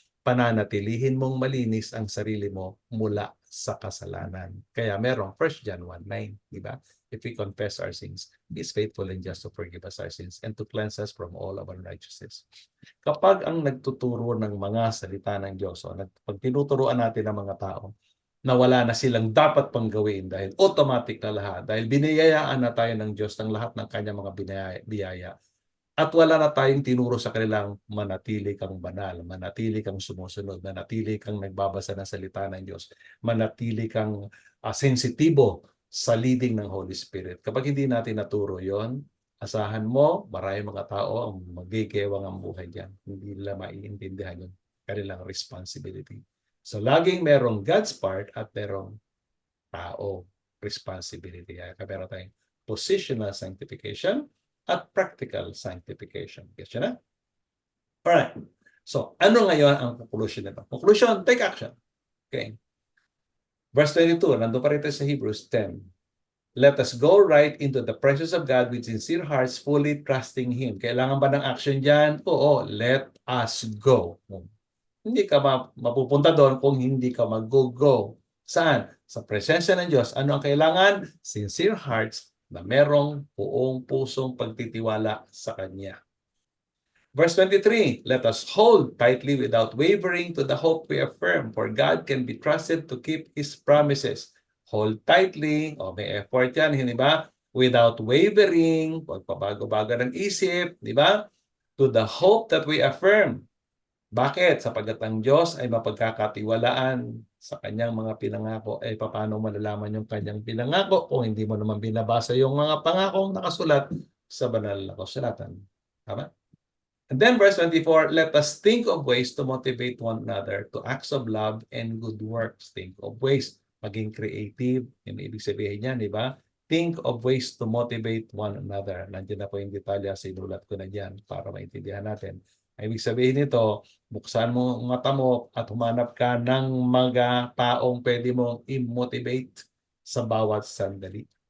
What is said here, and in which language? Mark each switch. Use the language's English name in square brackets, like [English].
[Filipino] Pananatilihin mong malinis ang sarili mo mula sa kasalanan. Kaya merong 1 John 1:9, di ba? [English] If we confess our sins, He is faithful and just to forgive us our sins and to cleanse us from all of unrighteousness. [Filipino] Kapag ang nagtuturo ng mga salita ng Diyos, o pag tinuturuan natin ng mga tao na wala na silang dapat pang gawin dahil automatic na lahat, dahil biniyayaan na tayo ng Diyos ng lahat ng kanyang mga biyaya, at wala na tayong tinuro sa kanilang manatili kang banal, manatili kang sumusunod, manatili kang nagbabasa ng salita ng Diyos, manatili kang sensitibo sa leading ng Holy Spirit. Kapag hindi natin naturo yon, asahan mo, marami mga tao ang magigewang ang buhay diyan. Hindi nila maiintindihan yung kanilang responsibility. So laging merong [English] God's part [Filipino] at merong tao responsibility. Kaya meron tayong positional sanctification at practical sanctification. Yes, yun na? Alright. So, ano ngayon ang conclusion nito? Conclusion, [English] take action. [Filipino] Okay. Verse 22, nandun pa rin tayo sa Hebrews 10. [English] let us go right into the presence of God with sincere hearts, fully trusting Him. [Filipino] Kailangan ba ng action dyan? Oo, [English] let us go. [Filipino] Hindi ka mapupunta doon kung hindi ka mag-go. Saan? Sa presensya ng Diyos. Ano ang kailangan? Sincere hearts na merong buong pusong pagtitiwala sa Kanya. [English] Verse 23, let us hold tightly without wavering to the hope we affirm, for God can be trusted to keep His promises. Hold tightly, [Filipino] may effort yan, hindi ba? [English] Without wavering, [Filipino] pagpabago-bago ng isip, di ba? [English] To the hope that we affirm. [Filipino] Bakit? Sapagkat ang Diyos ay mapagkakatiwalaan sa kanyang mga pinangako. Paano malalaman yung kanyang pinangako kung hindi mo naman binabasa yung mga pangakong nakasulat sa banal na kasulatan? Tama? [English] And then verse 24, let us think of ways to motivate one another to acts of love and good works. Think of ways, [Filipino] maging creative. Yung ibig sabihin niyan, di ba? [English] Think of ways to motivate one another. [Filipino] Nandiyan na po yung detalya, sinulat ko na dyan para maintindihan natin. Ibig sabihin nito, buksan mo ang mata mo at humanap ka ng mga taong pwede mong i-motivate sa bawat sandali.